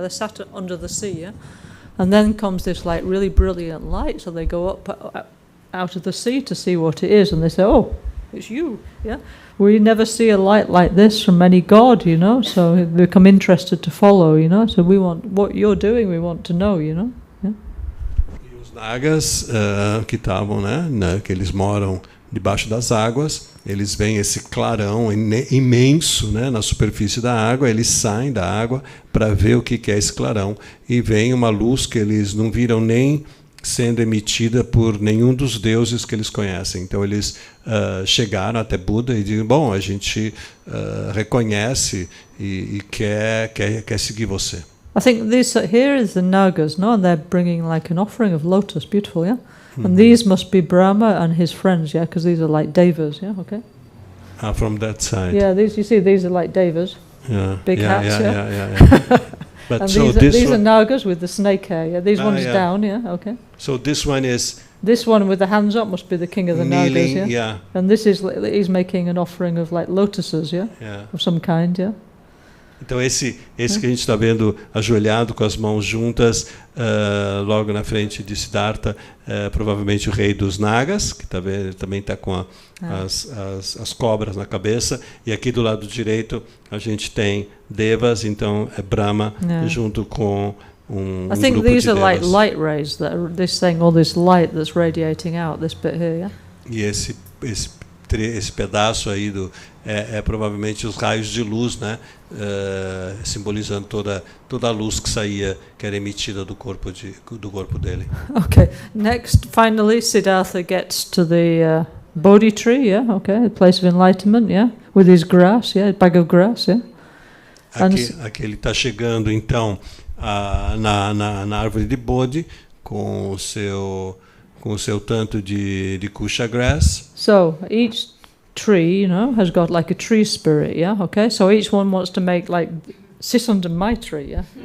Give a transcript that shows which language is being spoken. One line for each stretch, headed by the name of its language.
English: They're sat under the sea, yeah? And then comes this like really brilliant light, so they go up out of the sea to see what it is, and they say, oh, it's you, yeah? We never see a light like this from any god, you know, so they become interested to follow, you know, so we want, what you're doing, we want to know, you know, yeah?
Portuguese: E os nagas que estavam, né, que eles moram debaixo das águas, eles veem esse clarão imenso, né, na superfície da água, eles saem da água para ver o que é esse clarão, e vem uma luz que eles não viram nem sendo emitida por nenhum dos deuses que eles conhecem. Então eles chegaram até Buda e dizem, bom, a gente reconhece e quer seguir você.
English: I think this here is the Nagas, no? And they're bringing like an offering of lotus, beautiful, yeah? And these must be Brahma and his friends, yeah? Because these are like devas, yeah? Okay. From that side. Yeah, these are like devas. Yeah. Big hats, yeah. But and so these are Nagas with the snake hair, yeah? These ones yeah. down, yeah? Okay. So this one is... This one with the hands up must be the king of the kneeling, Nagas, yeah? And this is, he's making an offering of like lotuses, yeah? Of some kind, yeah?
Portuguese: Então esse que a gente está vendo ajoelhado com as mãos juntas, logo na frente de Siddhartha, provavelmente o rei dos Nagas, que também está com as cobras na cabeça, e aqui do lado direito a gente tem Devas, então é Brahma junto com
English: I think these are like light rays that are this thing, all this light that's radiating out, this bit here, yeah?
Portuguese: E esse pedaço aí é provavelmente os raios de luz, né, simbolizando toda a luz que saía, que era emitida do corpo dele.
English: Okay, next, finally, Siddhartha gets to the Bodhi tree, yeah, okay, the place of enlightenment, yeah, with his grass, yeah, a bag of grass, yeah.
Portuguese: Aqui ele está chegando, então, na árvore de Bodhi, com o seu tanto de kusha grass.
English: So each tree, you know, has got like a tree spirit, yeah, okay? So each one wants to make like, sit under my tree, yeah?